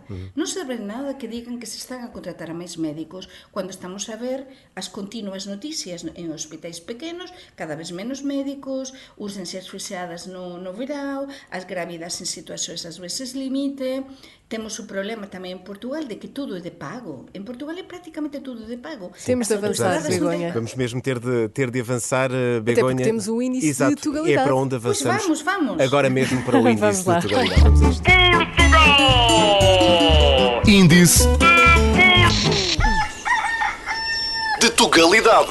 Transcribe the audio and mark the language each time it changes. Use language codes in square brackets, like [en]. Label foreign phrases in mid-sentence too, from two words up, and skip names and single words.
[gl] Non serve nada que digan que se están a contratar a máis médicos cando estamos a ver as continuas noticias en hospitais pequenos, cada vez menos médicos, urgencias fechadas no verao, as grávidas en situacións ás veces límite. Temos o problema tamén en Portugal de que tudo é de pago. En Portugal é prácticamente tudo de pago. [pt] Temos de avançar, Begonha. Vamos mesmo ter de avançar, Begonha. Até porque temos o índice de Tugalidade. É para onde avançamos. Pois vamos. Agora mesmo para o índice de Tugalidade. Vamos a isto. Índice de Tugalidade.